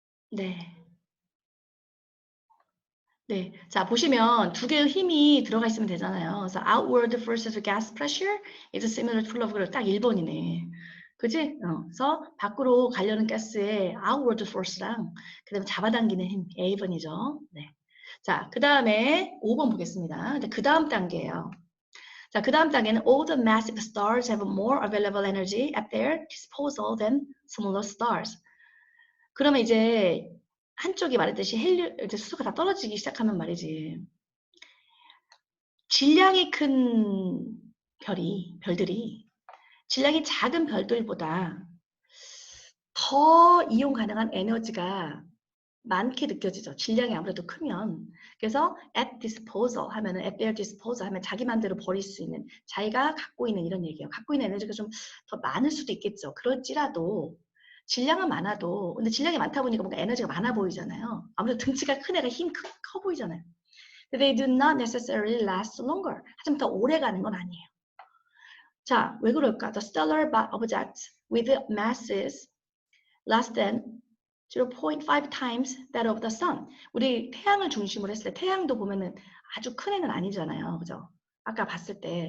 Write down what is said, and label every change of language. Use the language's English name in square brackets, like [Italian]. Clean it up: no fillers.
[Korean] 네. 네. 자, 보시면 두 개의 힘이 들어가 있으면 되잖아요. [English] 그래서 outward forces of gas pressure is similar to flow of 딱 1번이네. [Korean] 그지? 그래서 밖으로 가려는 가스의 outward force랑 그다음에 잡아당기는 힘 A번이죠. 네. 자, 그 다음에 5번 보겠습니다. [English] 그 다음 단계예요. 자, 그 다음 단계는 all the massive stars have more available energy at their disposal than smaller stars. [Korean] 그러면 이제 한쪽이 말했듯이 이제 수소가 다 떨어지기 시작하면 말이지. 질량이 큰 별들이 질량이 작은 별들보다 더 이용 가능한 에너지가 많게 느껴지죠. 질량이 아무래도 크면. 그래서 at disposal 하면은 at their disposal 하면 자기 맘대로 버릴 수 있는 자기가 갖고 있는 이런 얘기예요. 갖고 있는 에너지가 좀 더 많을 수도 있겠죠. 그럴지라도 질량은 많아도 근데 질량이 많다 보니까 뭔가 에너지가 많아 보이잖아요. 아무래도 등치가 큰 애가 힘 커 보이잖아요. [English] They do not necessarily last longer. [Korean] 하지만 더 오래 가는 건 아니에요. [English] 자, 왜 그럴까? The stellar objects with masses less than 0.5 times that of the sun. [Korean] 우리 태양을 중심으로 했을 때 태양도 보면은 아주 큰 애는 아니잖아요. 그죠? 아까 봤을 때.